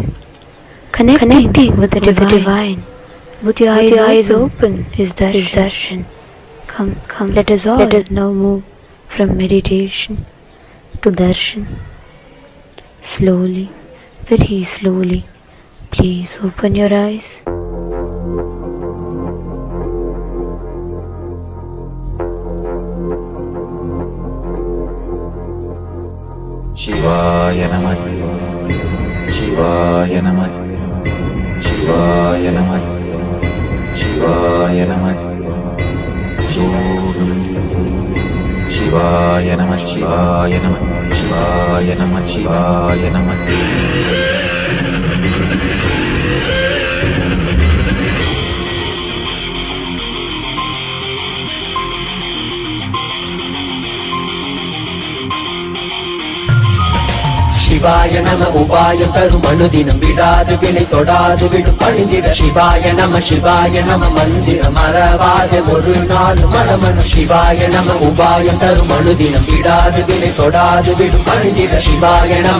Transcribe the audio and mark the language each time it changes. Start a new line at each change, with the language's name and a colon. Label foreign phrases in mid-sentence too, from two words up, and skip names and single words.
English: Connecting with the divine. With your eyes open is darshan. Come, let us now move from meditation to darshan. Slowly, very slowly, please open your eyes.
Sanskrit: शिवाय नमः, शिवाय नमः, शिवाय नमः, शिवाय नमः, शिवाय नमः,
Tamil: சிவாய நம சிவாய நம சிவாய நம சிவாய நம. சிவாய நம உபாயம் தரும் அனுதினம் விடாது வினை தொடாது விடும் பணிந்திட சிவாய நம மந்திரம் மறவாது ஒரு நாள் மனமனு சிவாய நம உபாயம் தரும் அனுதினம் விடாது வினை தொடாது விடும் பணிந்திட சிவாய நம